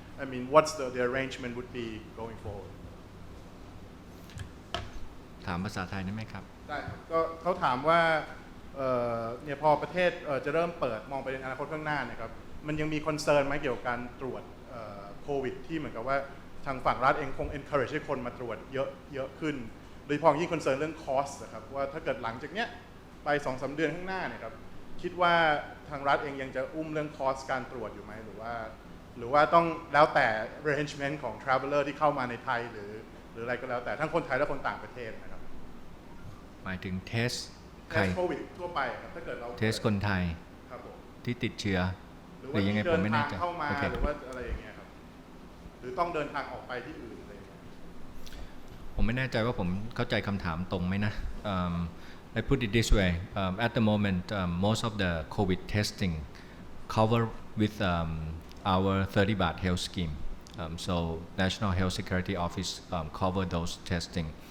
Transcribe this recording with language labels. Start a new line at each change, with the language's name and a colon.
English: I mean, what's the arrangement would be going forward?
Thai: ถามภาษาไทยได้ไหมครับ ได้ครับก็เขาถามว่าเนี่ยพอประเทศจะเริ่มเปิดมองไปในอนาคตข้างหน้าเนี่ยครับมันยังมีคอนเซิร์นไหมเกี่ยวกับการตรวจโควิดที่เหมือนกับว่าทางฝั่งรัฐเองคง encourage ให้คนมาตรวจเยอะขึ้นโดยเฉพาะยิ่งคอนเซิร์นเรื่อง cost นะครับว่าถ้าเกิดหลังจากเนี้ยไป 2-3 เดือนข้างหน้าเนี่ยครับคิดว่าทางรัฐเองยังจะอุ้มเรื่อง cost การตรวจอยู่ไหมหรือว่าต้องแล้วแต่ arrangement ของ traveler ที่เข้ามาในไทยหรืออะไรก็แล้วแต่ทั้งคนไทยและคนต่างประเทศนะครับ หมายถึงเทส โควิดทั่วไปครับถ้าเกิดเรา เทสคนไทยที่ติดเชื้อหรือยังไงผมไม่แน่ใจ เข้ามาหรือว่าอะไรอย่างเงี้ยครับหรือต้องเดินทางออกไปที่อื่นอะไรอย่างเงี้ย ผม ผมไม่แน่ใจว่าผมเข้าใจคำถามตรงไหมนะ
English: I put it this way. At the moment, most of the COVID testing cover with our 30 baht health scheme. So National Health Security Office cover those testing.